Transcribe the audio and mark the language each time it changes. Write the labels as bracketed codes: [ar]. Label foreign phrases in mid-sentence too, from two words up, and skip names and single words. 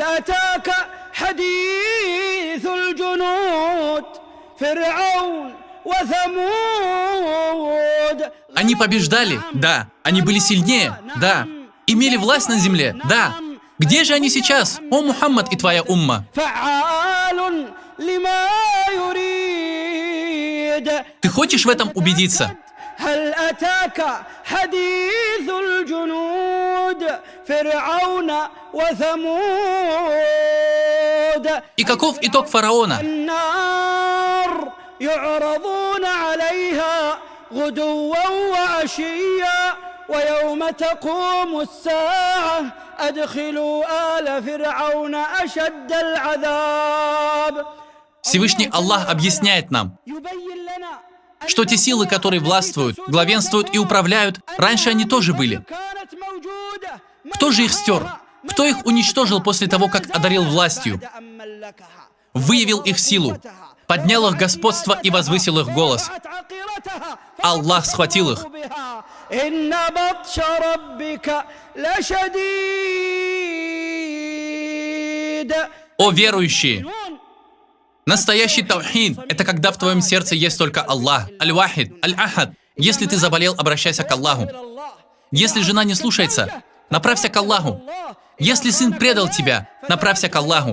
[ru] Они побеждали? Да. Они были сильнее? Да. Имели власть на земле? Да. Где же они сейчас, о Мухаммад и твоя умма? Ты хочешь в этом убедиться? [ar] هل أتاك حديث الجنود فرعون وثمود. [ru] И каков итог фараона? [ar] النار يعرضون عليها غدوا وعشيا ويوم تقوم الساعة أدخلوا آل فرعون أشد العذاب. [ru] Всевышний Аллах объясняет нам, [ar] يبين لنا [ru] что те силы, которые властвуют, главенствуют и управляют, раньше они тоже были. [ar] كانت موجودة. [ru] Кто же их стер? Кто их уничтожил после того, как одарил властью? Выявил их силу, поднял их господство и возвысил их голос. Аллах схватил их. [ar] إن بطش ربك لشديد. [ru] О верующие! Настоящий таухид – это когда в твоем сердце есть только Аллах, Аль-Вахид, Аль-Ахад. Если ты заболел, обращайся к Аллаху. Если жена не слушается, направься к Аллаху. Если сын предал тебя, направься к Аллаху.